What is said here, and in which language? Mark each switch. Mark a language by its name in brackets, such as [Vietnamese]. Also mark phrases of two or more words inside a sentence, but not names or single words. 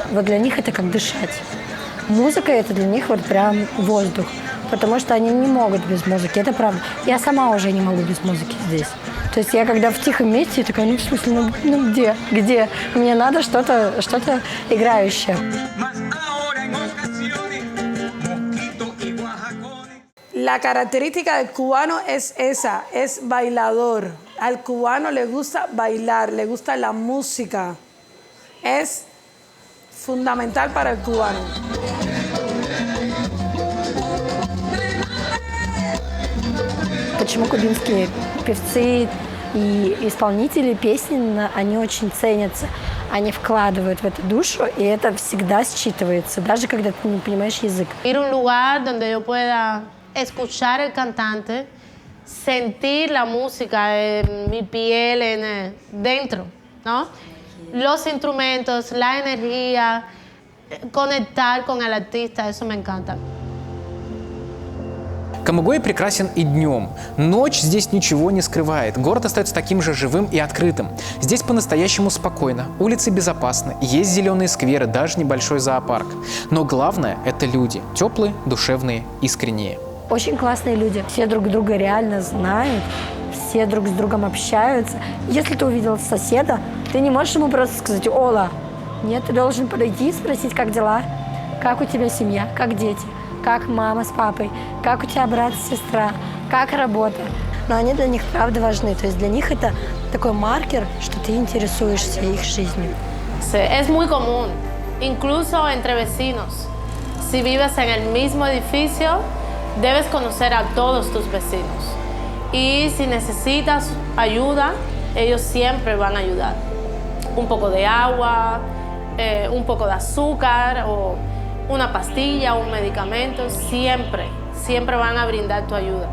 [Russian] Вот для них это как дышать. Музыка – это для них вот прям воздух, потому что они не могут без музыки, это правда. Я сама уже не могу без музыки здесь. То есть я когда в тихом месте, я такая, ну в смысле, ну где? Мне надо что-то играющее. [Spanish] La característica del cubano es esa, es bailador. Al cubano le gusta bailar, le gusta la música. Es fundamental para el cubano. [Russian] Почему кубинские певцы и исполнители песен, они очень ценятся, они вкладывают в это душу, и это всегда считывается, даже когда ты не понимаешь язык. [Spanish] Ir a un lugar donde yo pueda escuchar el cantante, sentir la música en mi piel, dentro, ¿no? Los instrumentos, la energía, conectar con el artista, eso me encanta. [Russian] Камагуэй прекрасен и днем. Ночь здесь ничего не скрывает. Город остается таким же живым и открытым. Здесь по-настоящему спокойно, улицы безопасны, есть зеленые скверы, даже небольшой зоопарк. Но главное – это люди. Теплые, душевные, искренние. Очень классные люди. Все друг друга реально знают, все друг с другом общаются. Если ты увидел соседа, ты не можешь ему просто сказать «Ола». Нет, ты должен подойти и спросить, как дела, как у тебя семья, как дети, как мама с папой, как у тебя брат, сестра, как работа. Но они для них правда важны. То есть для них это такой маркер, что ты интересуешься их жизнью. [Spanish] Es muy común, incluso entre vecinos. Si vives en el mismo edificio, debes conocer a todos tus vecinos. Y si necesitas ayuda, ellos siempre van a ayudar. Un poco de agua, un poco de azúcar o una pastilla, un medicamento, siempre van a brindar tu ayuda.